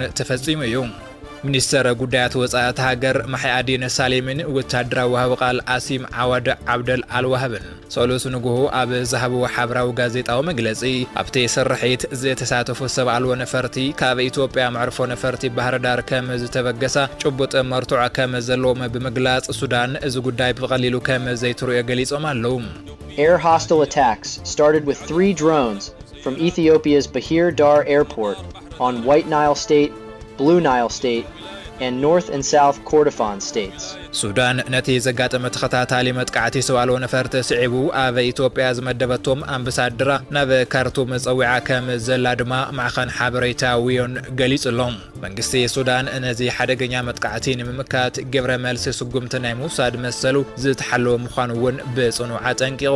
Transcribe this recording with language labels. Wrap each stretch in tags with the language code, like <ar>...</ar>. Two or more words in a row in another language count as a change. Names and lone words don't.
<ti>ተፈጺሙ እዩ ሚኒስተር ጉዳያት ወጻኢት ሃገር ማሕያዲን ሳሊምን ወታደራዊ ወሃብ ቃል አሲም ዓዋድ ዓብደል አልዋህብን ሶሉስ ንጉሁ ኣብ ዝሃብዎ ሓበራዊ ጋዜጣዊ መግለጺ ኣብቲ ስርሒት ዝተሳተፉ ሰብኣልዎ ነፈርቲ ካብ ኢትዮጵያ መዕርፎ ነፈርቲ ባህር ዳር ከም ዝተበገሳ ጭቡጥ መርቱዕ ከም ዘለዎም ብምግላጽ ሱዳን እዚ ጉዳይ ብቐሊሉ ከም ዘይትርእዮ ገሊጾም ኣለዉ</ti> <en>Air hostile attacks started with 3 drones from Ethiopia's Bahir Dar airport on White Nile State Blue Nile State and North and South Kordofan states.</en> <ti>ሱዳን ነቲ ዘጋጠመ ተኸታታሊ መጥቃዕቲ ሰብኣልዎ ነፈርቲ ስዒቡ ኣብ ኢትዮጵያ ዝመደበቶም ኣምባሳደራ ናብ ካርቱም ፀዊዓ ከም ዘላ ድማ ማዕኸን ሓበሬታ ዊዮን ገሊጹሎም መንግስቲ ሱዳን ነዚ ሓደገኛ መጥቃዕቲ ንምምካት ግብረ መልሲ ስጉምቲ ናይ ምውሳድ መሰሉ ዝተሓለወ ምዃኑ እውን ብጽኑዕ አጠንቂቑ</ti>